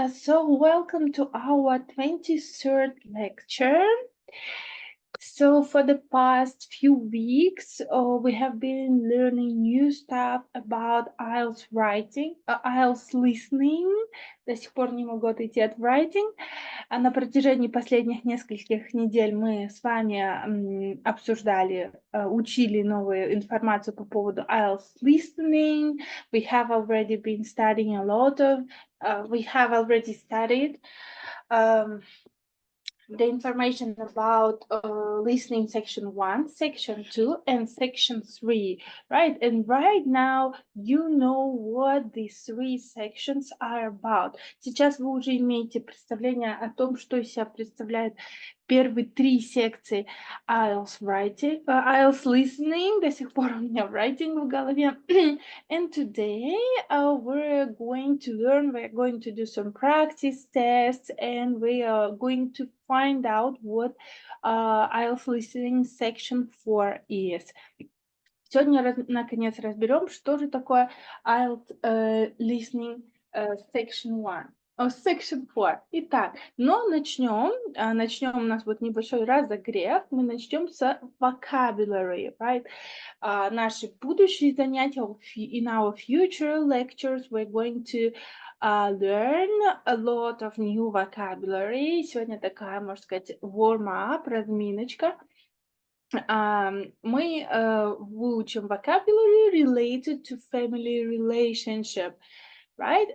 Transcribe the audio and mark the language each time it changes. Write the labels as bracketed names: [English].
[English] So welcome to our 23rd lecture. So for the past few weeks, we have been learning new stuff about IELTS writing, IELTS listening. [Russian] До сих пор не могу отойти от writing. А на протяжении последних нескольких недель мы с вами обсуждали, учили новую информацию по поводу IELTS listening. [English] We have already been studying a lot of, we have already studied the information about listening section 1, section 2, and section 3, right? And right now you know what these 3 sections are about. [Russian] Сейчас вы уже имеете представление о том, что из себя представляет первые 3 секции IELTS writing, IELTS listening, до сих пор у меня writing в голове. [English] And today we're going to do some practice tests, and we are going to find out what IELTS listening section 4 is. [Russian] Сегодня, наконец, разберем, что же такое IELTS listening section 1. [English] Section 4. [Russian] Итак, но начнем у нас вот небольшой разогрев. Мы начнем с vocabulary, right? Наши будущие занятия, [English] in our future lectures, we're going to learn a lot of new vocabulary. [Russian] Сегодня такая, можно сказать, warm-up, разминочка. Мы выучим vocabulary related to family relationship, right?